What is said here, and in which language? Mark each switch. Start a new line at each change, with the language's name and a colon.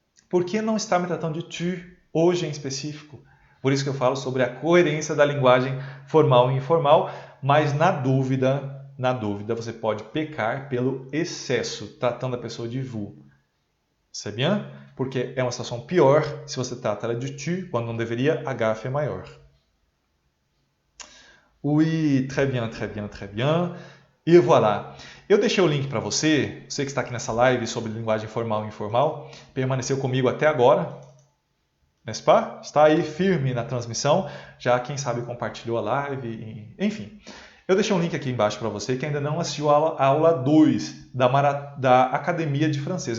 Portuguese: Por que não está me tratando de tu hoje em específico? Por isso que eu falo sobre a coerência da linguagem formal e informal, mas na dúvida, você pode pecar pelo excesso, tratando a pessoa de vous.
French: C'est bien?
Portuguese: Porque é uma situação pior se você trata ela de tu, quando não deveria, a gafe é maior.
French: Oui, très bien, très bien, très bien.
Portuguese: E voilà. Eu deixei o link para você que está aqui nessa live sobre linguagem formal e informal, permaneceu comigo até agora,
French: n'est-ce pas?
Portuguese: Está aí firme na transmissão, já quem sabe compartilhou a live, enfim. Eu deixei um link aqui embaixo para você que ainda não assistiu a aula 2 da Academia de Francês.